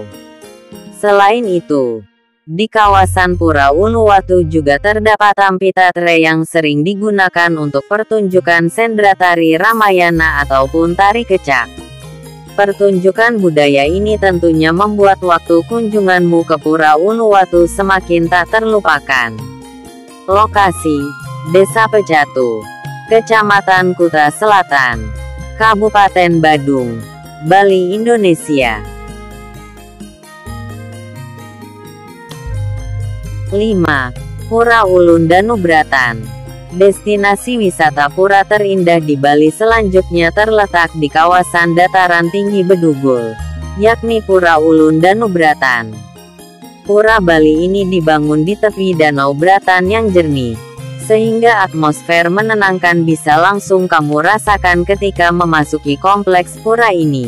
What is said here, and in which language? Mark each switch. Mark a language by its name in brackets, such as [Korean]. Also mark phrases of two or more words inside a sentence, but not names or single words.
[Indonesian] Selain itu, di kawasan Pura Uluwatu juga terdapat amphitheater yang sering digunakan untuk pertunjukan sendra tari Ramayana ataupun tari kecak. Pertunjukan budaya ini tentunya membuat waktu kunjunganmu ke Pura Uluwatu semakin tak terlupakan. Lokasi: Desa Pecatu, Kecamatan Kuta Selatan, Kabupaten Badung, Bali, Indonesia. 5. Pura Ulun Danubratan. Destinasi wisata pura terindah di Bali selanjutnya terletak di kawasan dataran tinggi Bedugul, yakni Pura Ulun Danubratan. Pura Bali ini dibangun di tepi Danau Bratan yang jernih, sehingga atmosfer menenangkan bisa langsung kamu rasakan ketika memasuki kompleks pura ini.